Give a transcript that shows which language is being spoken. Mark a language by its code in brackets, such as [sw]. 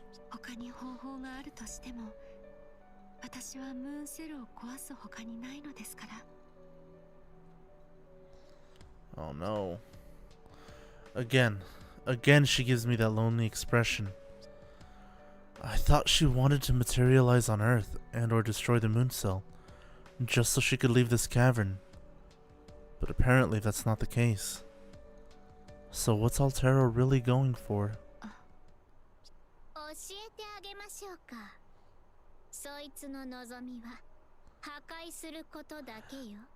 [ja] 他に方法があるとしても、私はムーンセルを壊す他にないのですから。 [en] Oh no. Again she gives me that lonely expression. I thought she wanted to materialize on Earth and or destroy the moon cell, just so she could leave this cavern. But apparently that's not the case. So what's Altera really going for? [ja] 教えてあげましょうか。そいつの望みは破壊することだけよ。